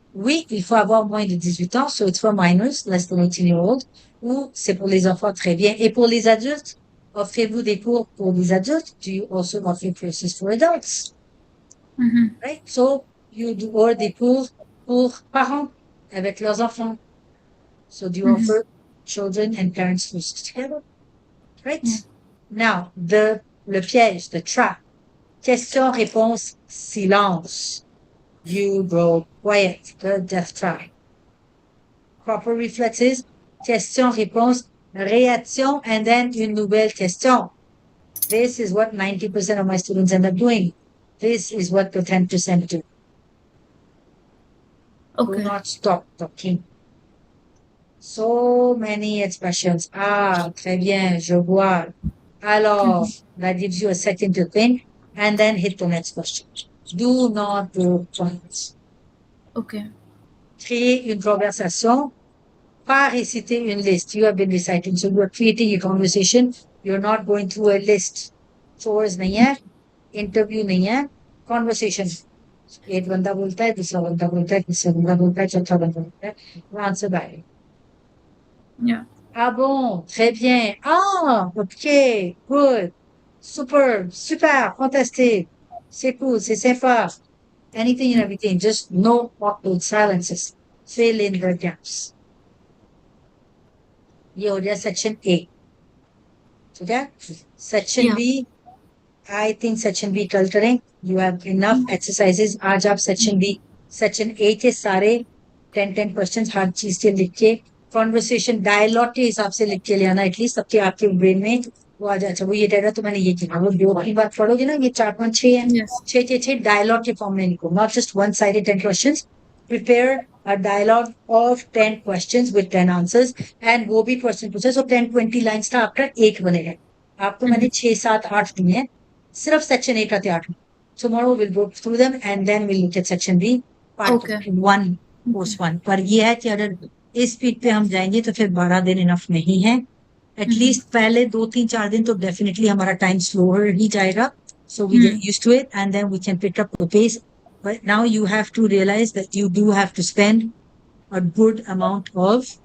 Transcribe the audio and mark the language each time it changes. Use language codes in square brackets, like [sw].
[fr] Oui, il faut avoir moins de 18 ans, [en] so it's for minors, less than 18-year-old, [fr] ou c'est pour les enfants, très bien. Et pour les adultes, offrez-vous des cours pour les adultes? [en] Do you also offer courses for adults? Mhm. Right? So, you do or [fr] des cours pour parents avec leurs enfants. [en] So do you offer children and parents courses together? Right? Yeah. Now, [fr] le piège, [en] the trap. [fr] Question-réponse, silence. [en] You go quiet, the death trap. Proper reflexes, [fr] question-réponse, réaction, [en] and then [fr] une nouvelle question. [en] This is what 90% of my students end up doing. This is what the 10% do. Do Okay. not stop talking. So many expressions. [fr] Ah, très bien, je vois. Alors, [en] that gives you a second to think, and then hit the next question. Do not do points. Okay. [fr] Créer une conversation, pas réciter une liste. [en] You have been reciting, so you are creating a conversation. You're not going through a list. [hi] Chores नहीं है, interview नहीं है, conversation. एक बंदा बोलता है, दूसरा बंदा बोलता है, तीसरा बंदा बोलता है, चौथा बंदा बोलता है. [en] Answer back. Yeah. [fr] Ah bon, très bien. Ah, [en] ok, good, super, fantastic. [fr] C'est cool, c'est sympa. [en] Anything and everything, just no awkward silences. Fill in the gaps. [hi] ये हो गया section A. ठीक है? Section [en] Yeah. B, I think section B [hi] कल करें. [en] You have enough exercises. [hi] आज आप section B, section A के सारे 10 questions हर चीज के लिख के conversation dialogue के हिसाब से लिख के ले आना एटलीस्ट सबके आपके ब्रेन में वो आ जाए. अच्छा वो ये कह रहा तो मैंने ये किया. वो दो की बात पढ़ोगे ना, ये 4 5 6 है. [en] Yes. [hi] 6 dialogue के फॉर्म में लिखो, [en] not just one sided 10 questions. Prepare a dialogue of 10 questions with 10 answers, and [hi] वो भी [en] question पूछे. So 10-20 lines [hi] का आपका एक बनेगा. आपको मैंने 6 7 8 दिए हैं, सिर्फ सेक्शन ए का तैयार. [en] Tomorrow we'll go through them and then we'll look at section B, part Okay. 1, course 1. [hi] पर ये है कि अगर इस स्पीड पे हम जाएंगे तो फिर 12 दिन इनफ नहीं है. एटलीस्ट पहले 2 3 4 दिन तो डेफिनेटली हमारा टाइम स्लोअर ही जाएगा. [en] So we get used to it and then we can pick up the pace. But now you have to realize that you do have to spend a good amount of